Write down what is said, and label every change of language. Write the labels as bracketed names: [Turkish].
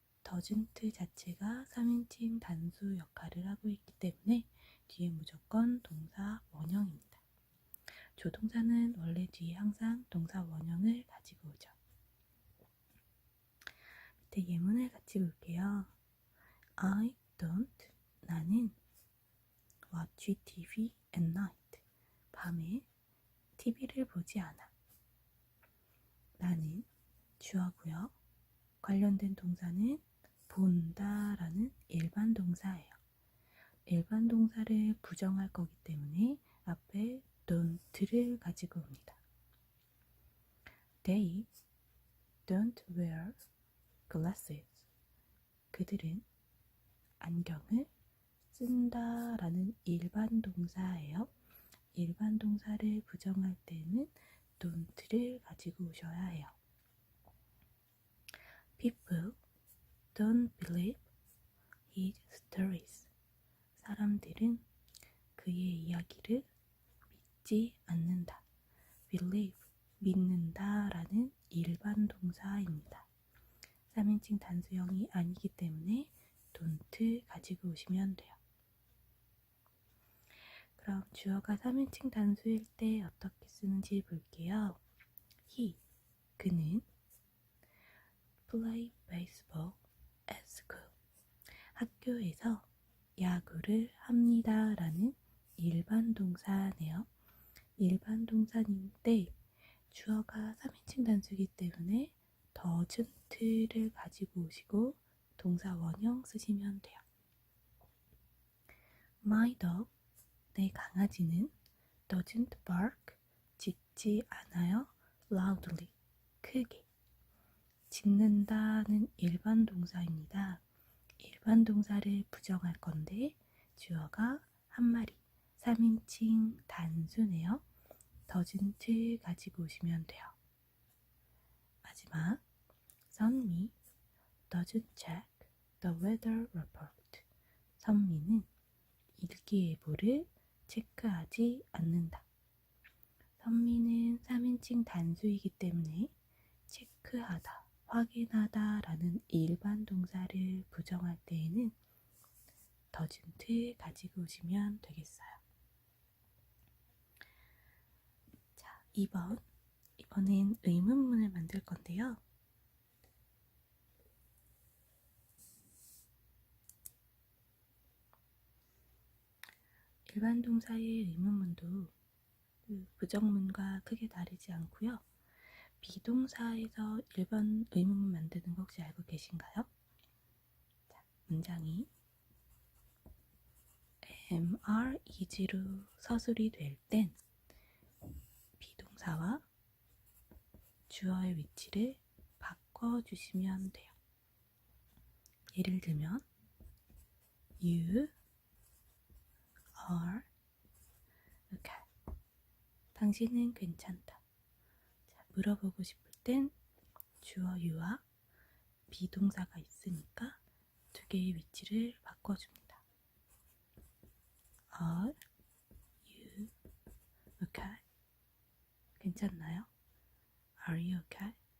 [Korean] doesn't 자체가 3인칭 단수 역할을 하고 있기 때문에 뒤에 무조건 동사 원형입니다. 조동사는 원래 뒤에 항상 동사 원형을 가지고 오죠. 밑에 예문을 같이 볼게요. [English] I don't, [Korean] 나는 [English] watch TV at night, [Korean] 밤에 TV를 보지 않아. 나는 주어고요. 관련된 동사는 본다 라는 일반 동사예요. 일반 동사를 부정할 거기 때문에 앞에 don't를 가지고 옵니다. [English] They don't wear glasses. [Korean] 그들은 안경을 쓴다 라는 일반 동사예요. 일반 동사를 부정할 때는 don't를 가지고 오셔야 해요. [English] People don't believe his stories. [Korean] 사람들은 그의 이야기를 믿지 않는다. believe, 믿는다 라는 일반 동사입니다. 3인칭 단수형이 아니기 때문에 don't 가지고 오시면 돼요. 그럼 주어가 3인칭 단수일 때 어떻게 쓰는지 볼게요. [English] He, [Korean] 그는 [English] play baseball at school. [Korean] 학교에서 야구를 합니다 라는 일반 동사네요. 일반 동사인데 주어가 3인칭 단수이기 때문에 doesn't를 가지고 오시고 동사 원형 쓰시면 돼요. [English] My dog, [Korean] 내 강아지는 [English] doesn't bark, [Korean] 짖지 않아요. loudly, 크게. 짖는다는 일반 동사입니다. 일반 동사를 부정할 건데 주어가 한 마리, 3인칭 단수네요. doesn't 가지고 오시면 돼요. 마지막, [English] 선미 doesn't check the weather report. [Korean] 선미는 일기예보를 체크하지 않는다. 선미는 3인칭 단수이기 때문에 체크하다, 확인하다 라는 일반 동사를 부정할 때에는 doesn't 가지고 오시면 되겠어요. 자, 2번은 의문문을 만들 건데요. 일반 동사의 의문문도 부정문과 크게 다르지 않고요. 비동사에서 일반 의문문 만드는 거 혹시 알고 계신가요? 자, 문장이 am, are, is로 서술이 될 땐 비동사와 주어의 위치를 바꿔주시면 돼요. 예를 들면 [English] You are okay. [Korean] 당신은 괜찮다. 자, 물어보고 싶을 땐 주어 you와 비동사가 있으니까 두 개의 위치를 바꿔줍니다. [English] Are you okay? [Korean] 괜찮나요? [English] Are you okay?